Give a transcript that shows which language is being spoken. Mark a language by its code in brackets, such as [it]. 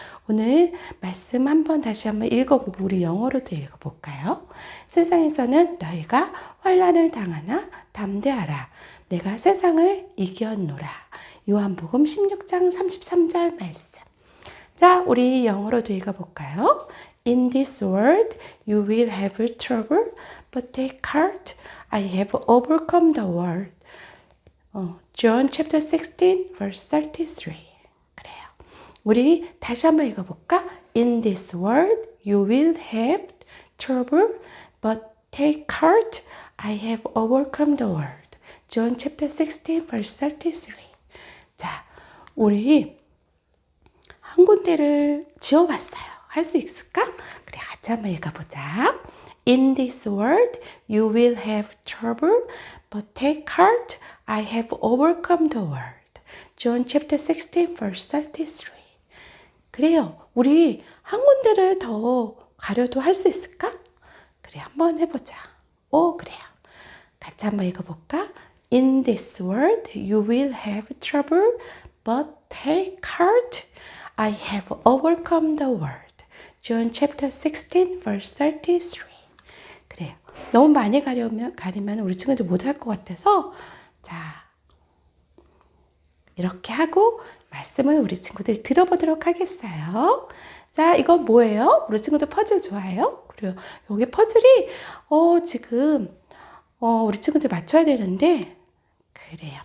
[ko] 오늘 말씀 다시 한번 읽어보고 우리 영어로도 읽어볼까요? 세상에서는 너희가 환난을 당하나 담대하라. 내가 세상을 이겼노라. 요한복음 16장 33절 말씀. 자, 우리 영어로도 읽어볼까요? [en] In this world you will have trouble, but take heart. I have overcome the world. John chapter 16 verse 33. [ko] 그래요. 우리 다시 한번 읽어볼까? [en] In this world you will have trouble, but take heart. I have overcome the world. John chapter 16 verse 33. [ko] 자, 우리 한 군데를 지어봤어요. 할 수 있을까? 그래, 같이 한번 읽어보자. [en] In this world you will have trouble, but take heart. I have overcome the world. John chapter 16 verse 33. [ko] 그래요. 우리 한 군데를 더 가려도 할 수 있을까? 그래, 한번 해보자. 그래요. 같이 한번 읽어볼까? [en] In this world you will have trouble, but take heart. I have overcome the world. John chapter 16 verse 33. [ko] 그래요. 너무 많이 가리면 우리 친구들 못할 것 같아서 자 이렇게 하고 말씀을 우리 친구들 들어보도록 하겠어요. 자, 이건 뭐예요? 우리 친구들 퍼즐 좋아해요? 그래요. 여기 퍼즐이 지금 우리 친구들 맞춰야 되는데 그래요.